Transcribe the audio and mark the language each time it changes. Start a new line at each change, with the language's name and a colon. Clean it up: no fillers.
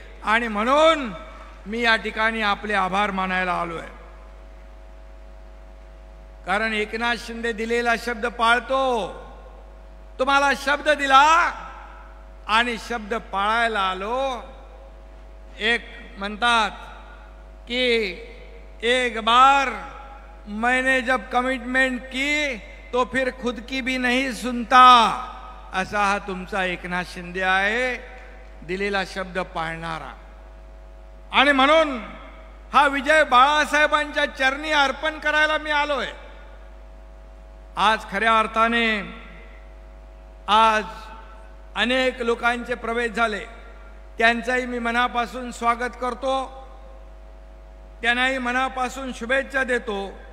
Marathi: आणि म्हणून मी या ठिकाणी आपले आभार मानायला आलोय. कारण एकनाथ शिंदे दिलेला शब्द पाळतो. तुम्हाला शब्द दिला आणि शब्द पाळायला आलो. एक म्हणतात कि
Hindi: एक बार मैंने जब कमिटमेंट की तो फिर खुद की भी नहीं सुनता.
Marathi: असा हा तुमचा एकनाथ शिंदे आहे, दिलेला शब्द पाळणारा. आणि म्हणून हा विजय बाळासाहेबांच्या चरणी अर्पण करायला मी आलोय. आज खऱ्या अर्थाने आज अनेक लोकांचे प्रवेश झाले, त्यांचाही मी मनापासून स्वागत करतो, त्यांनाही मनापासून शुभेच्छा देतो.